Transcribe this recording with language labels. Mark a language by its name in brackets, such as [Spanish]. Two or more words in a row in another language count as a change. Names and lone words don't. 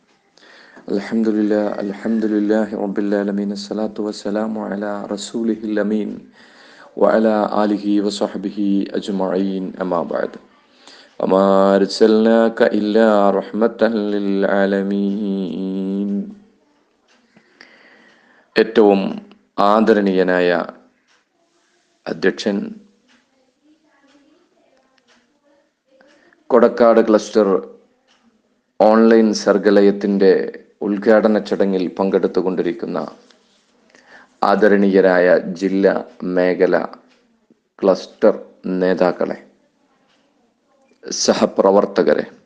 [Arabic] الحمد لله رب العالمين. الصلاة والسلام على رسوله الأمين وعلى آله وصحبه أجمعين. أما بعد، وما أرسلناك إلا رحمة للعالمين. [Malayalam] ഏറ്റവും ആദരണീയനായ അധ്യക്ഷൻ, കൊടക്കാട് ക്ലസ്റ്റർ ഓൺലൈൻ സർഗലയത്തിൻ്റെ ഉദ്ഘാടന ചടങ്ങിൽ പങ്കെടുത്തുകൊണ്ടിരിക്കുന്ന ആദരണീയരായ ജില്ലാ മേഖല ക്ലസ്റ്റർ നേതാക്കളെ, സഹപ്രവർത്തകരെ,